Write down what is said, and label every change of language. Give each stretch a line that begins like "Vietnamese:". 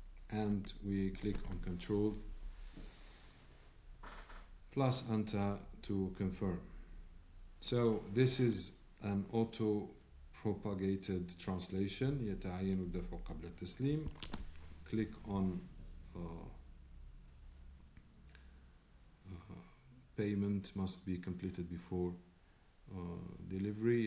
English: And we click on Control plus Enter to confirm. So this is an auto-propagated translation.
Arabic: يتعين الدفع قبل التسليم.
English: Click on payment must be completed before delivery.